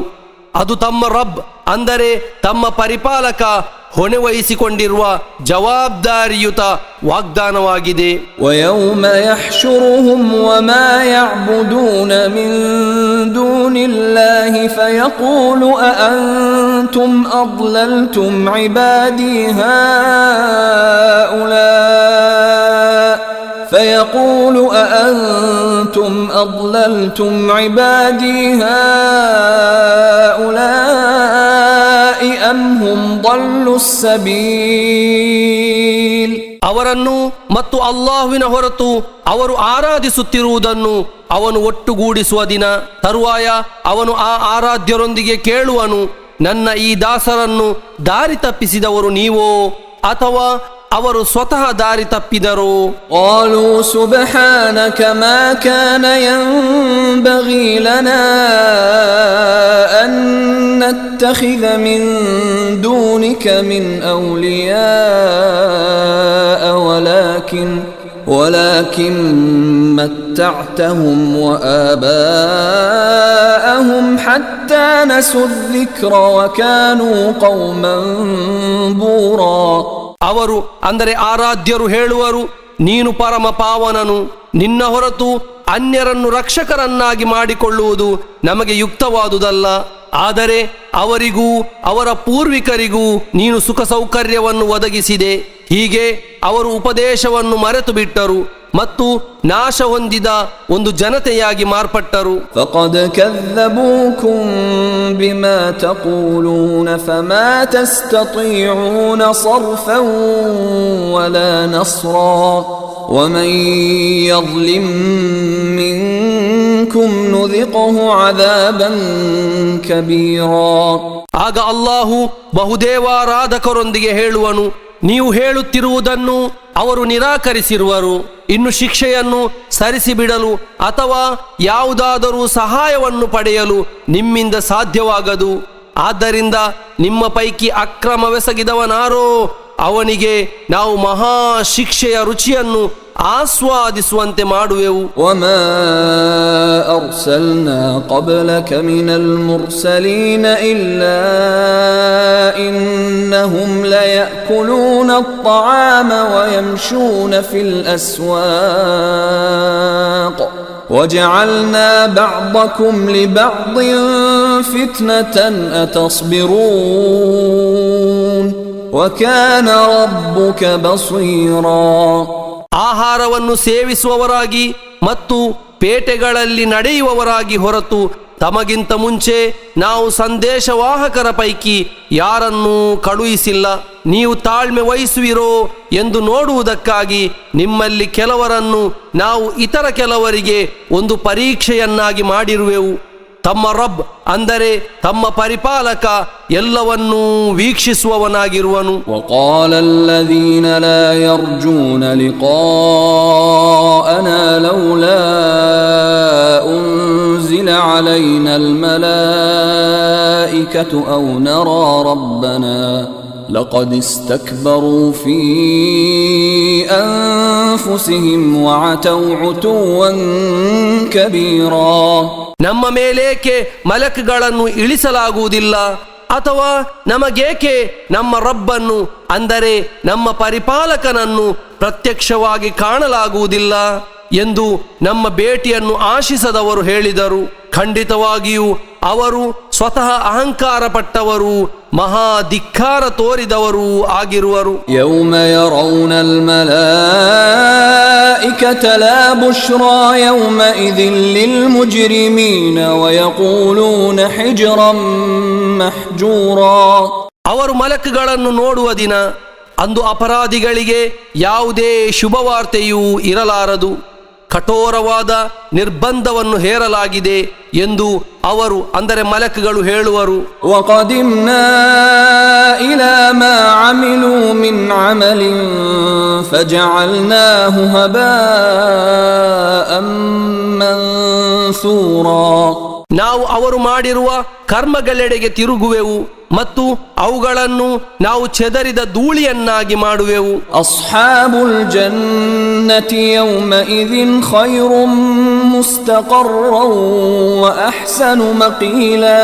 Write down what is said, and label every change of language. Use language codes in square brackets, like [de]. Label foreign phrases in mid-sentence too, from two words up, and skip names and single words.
[kn] ಅದು ತಮ್ಮ ರಬ್ ಅಂದರೆ ತಮ್ಮ ಪರಿಪಾಲಕ ಹೊಣೆ ವಹಿಸಿಕೊಂಡಿರುವ ಜವಾಬ್ದಾರಿಯುತ ವಾಗ್ದಾನವಾಗಿದೆ. [ar] ويوم يحشرهم وما يعبدون من دون الله فيقول أأنتم أضللتم عبادي هؤلاء فيقول أأنتم أضللتم عبادي هؤلاء أم هم ضلوا السبيل. [kn] ಅವರನ್ನು ಮತ್ತು ಅಲ್ಲಾಹುವಿನ ಹೊರತು ಅವರು ಆರಾಧಿಸುತ್ತಿರುವುದನ್ನು ಅವನು ಒಟ್ಟುಗೂಡಿಸುವ ದಿನ ತರುವಾಯ ಅವನು ಆ ಆರಾಧ್ಯರೊಂದಿಗೆ ಕೇಳುವನು, ನನ್ನ ಈ ದಾಸರನ್ನು ದಾರಿ ತಪ್ಪಿಸಿದವರು ನೀವೋ ಅಥವಾ ಅವರು ಸ್ವತಃ ದಾರಿ ತಪ್ಪಿದರು? [ar] قالوا سبحانك ما كان ينبغي لنا أن نتخذ من دونك من أولياء ولكن متعتهم وآباءهم حتى نسوا الذكر وكانوا قوما بورا. [kn] ಅವರು ಅಂದರೆ ಆರಾಧ್ಯರು ಹೇಳುವರು, ನೀನು ಪರಮ ಪಾವನನು, ನಿನ್ನ ಹೊರತು ಅನ್ಯರನ್ನು ರಕ್ಷಕರನ್ನಾಗಿ ಮಾಡಿಕೊಳ್ಳುವುದು ನಮಗೆ ಯುಕ್ತವಾದುದಲ್ಲ. ಆದರೆ ಅವರಿಗೂ ಅವರ ಪೂರ್ವಿಕರಿಗೂ ನೀನು ಸುಖ ಸೌಕರ್ಯವನ್ನು ಒದಗಿಸಿದೆ. ಹೀಗೆ ಅವರು ಉಪದೇಶವನ್ನು ಮರೆತು ಬಿಟ್ಟರು ಮತ್ತು ನಾಶ ಹೊಂದಿದ ಒಂದು ಜನತೆಯಾಗಿ ಮಾರ್ಪಟ್ಟರು. [ar] فقد كذبوكم بما تقولون فما تستطيعون صرفا ولا نصرا ومن يظلم منكم نذقه عذابا كبيرا. [kn] ಆಗ ಅಲ್ಲಾಹು ಬಹುದೇವಾರಾಧಕರೊಂದಿಗೆ ಹೇಳುವನು, ನೀವು ಹೇಳುತ್ತಿರುವುದನ್ನು ಅವರು ನಿರಾಕರಿಸಿರುವರು. ಇನ್ನು ಶಿಕ್ಷೆಯನ್ನು ಸರಿಸಿಬಿಡಲು ಅಥವಾ ಯಾವುದಾದರೂ ಸಹಾಯವನ್ನು ಪಡೆಯಲು ನಿಮ್ಮಿಂದ ಸಾಧ್ಯವಾಗದು. ಆದ್ದರಿಂದ ನಿಮ್ಮ ಪೈಕಿ ಅಕ್ರಮವೆಸಗಿದವನಾರೋ ಅವನಿಗೆ ನಾವು ಮಹಾ ಶಿಕ್ಷೆಯ ರುಚಿಯನ್ನು ಆಸ್ವಾದಿಸುವಂತೆ ಮಾಡುವೆವು. [ar] وما أرسلنا قبلك من المرسلين إلا إنهم ليأكلون الطعام ويمشون في الأسواق وجعلنا بعضكم لبعض فتنة أتصبرون وكان ربك بصيرا. [kn] ಆಹಾರವನ್ನು ಸೇವಿಸುವವರಾಗಿ ಮತ್ತು ಪೇಟೆಗಳಲ್ಲಿ ನಡೆಯುವವರಾಗಿ ಹೊರತು ತಮಗಿಂತ ಮುಂಚೆ ನಾವು ಸಂದೇಶವಾಹಕರ ಪೈಕಿ ಯಾರನ್ನೂ ಕಳುಹಿಸಿಲ್ಲ. ನೀವು ತಾಳ್ಮೆ ವಹಿಸುವಿರೋ ಎಂದು ನೋಡುವುದಕ್ಕಾಗಿ ನಿಮ್ಮಲ್ಲಿ ಕೆಲವರನ್ನು ನಾವು ಇತರ ಕೆಲವರಿಗೆ ಒಂದು ಪರೀಕ್ಷೆಯನ್ನಾಗಿ ಮಾಡಿರುವೆವು. ತಮ್ಮ ರಬ್ ಅಂದರೆ ತಮ್ಮ ಪರಿಪಾಲಕ ಎಲ್ಲವನ್ನೂ ವೀಕ್ಷಿಸುವವನಾಗಿರುವನು. [ar] وقال الذين لا يرجون لقاءنا لولا أنزل علينا الملائكة أو نرى ربنا لقد استكبروا في أنفسهم وعتوا عتوا كبيرا. [kn] ನಮ್ಮ ಮೇಲೇಕೆ ಮಲಕ್ಗಳನ್ನು ಇಳಿಸಲಾಗುವುದಿಲ್ಲ ಅಥವಾ ನಮಗೇಕೆ ನಮ್ಮ ರಬ್ಬನ್ನು ಅಂದರೆ ನಮ್ಮ ಪರಿಪಾಲಕನನ್ನು ಪ್ರತ್ಯಕ್ಷವಾಗಿ ಕಾಣಲಾಗುವುದಿಲ್ಲ ಎಂದು ನಮ್ಮ ಭೇಟಿಯನ್ನು ಆಶಿಸದವರು ಹೇಳಿದರು. ಖಂಡಿತವಾಗಿಯೂ ಅವರು ಸ್ವತಃ ಅಹಂಕಾರ ಪಟ್ಟವರು, ಮಹಾ ಧಿಕ್ಕಾರ ತೋರಿದವರು ಆಗಿರುವರು. [ar] يوم يرون الملائكة لا بشرى يومئذ للمجرمين ويقولون حجرا محجورا. [kn] ಅವರು ಮಲಕ್ಗಳನ್ನು ನೋಡುವ ದಿನ, ಅಂದು ಅಪರಾಧಿಗಳಿಗೆ ಯಾವುದೇ ಶುಭವಾರ್ತೆಯೂ ಇರಲಾರದು. ಕಠೋರವಾದ ನಿರ್ಬಂಧವನ್ನು ಹೇರಲಾಗಿದೆ ಎಂದು ಅವರು ಅಂದರೆ ಮಲಕ್ಗಳು ಹೇಳುವರು. [ar] وَقَدِمْنَا إِلَى مَا عَمِلُوا مِنْ عَمَلٍ فَجَعَلْنَاهُ هَبَاءً مَنْثُورًا. [kn] ನಾವು ಅವರು ಮಾಡಿರುವ ಕರ್ಮಗಳೆಡೆಗೆ ತಿರುಗುವೆವು ಮತ್ತು ಅವುಗಳನ್ನು ನಾವು ಚೆದರಿದ ಧೂಳಿಯನ್ನಾಗಿ ಮಾಡುವೆವು. [ar] أصحاب الجنة يومئذ خير مستقرا وأحسن مقيلا.